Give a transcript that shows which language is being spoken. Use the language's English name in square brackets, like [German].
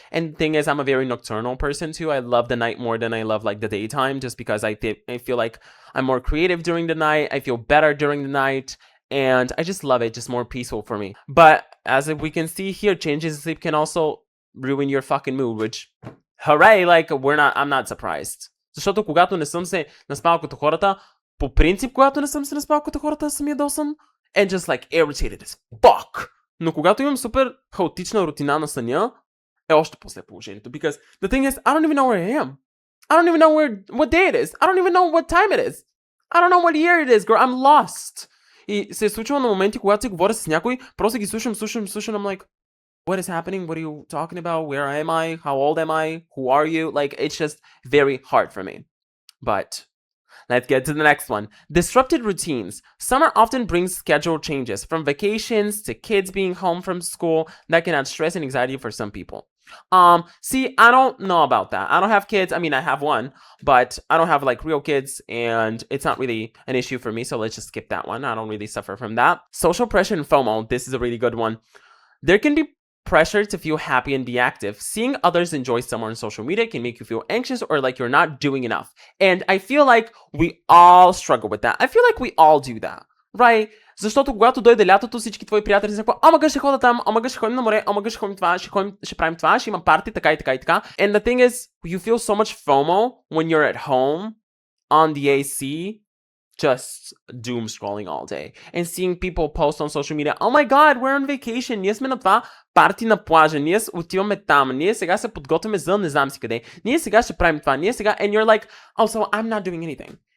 [English] And the thing is, I'm a very nocturnal person too. I love the night more than I love like the daytime, just because I feel like I'm more creative during the night. I feel better during the night. And I just love it, just more peaceful for me. But as we can see here, changes in sleep can also ruin your fucking mood, which, hooray, like I'm not surprised. [Bulgarian] Защото когато не съм се наспал като хората, по принцип, когато не съм се наспал като хората, съм ядосан [English] and just like irritated as fuck. [Bulgarian] Но когато имам супер хаотична рутина на съня, е още после положението. [English] Because the thing is, I don't even know where I am. I don't even know what day it is. I don't even know what time it is. I don't know what year it is, girl. I'm lost. [Bulgarian] И се е случило на моменти, когато си говоря с някой, просто ги слушам, [English] I'm like, what is happening? What are you talking about? Where am I? How old am I? Who are you? Like, it's just very hard for me. But let's get to the next one. Disrupted routines. Summer often brings schedule changes, from vacations to kids being home from school, that can add stress and anxiety for some people. See, I don't know about that. I don't have kids. I mean, I have one, but I don't have like real kids, and it's not really an issue for me, so let's just skip that one. I don't really suffer from that. Social pressure and FOMO. This is a really good one. There can be pressure to feel happy and be active. Seeing others enjoy summer on social media can make you feel anxious or like you're not doing enough. And I feel like we all struggle with that. I feel like we all do that, right? [Bulgarian] Защото когато дойде лятото, всички твои приятели са какво, омага ще хода там, омага ще ходим на море, омага ще ходим това, ще правим това, ще имам парти, така и така и така. [English] And the thing is, you feel so much FOMO when you're at home on the AC, just doom scrolling all day and seeing people post on social media, oh my god, we're on vacation, [Bulgarian] ние сме на това парти на плажа, ние отиваме там, ние сега се подготвяме за не знам си къде, ние сега ще правим това, ние сега, [English] and you're like, oh, so I'm not doing anything.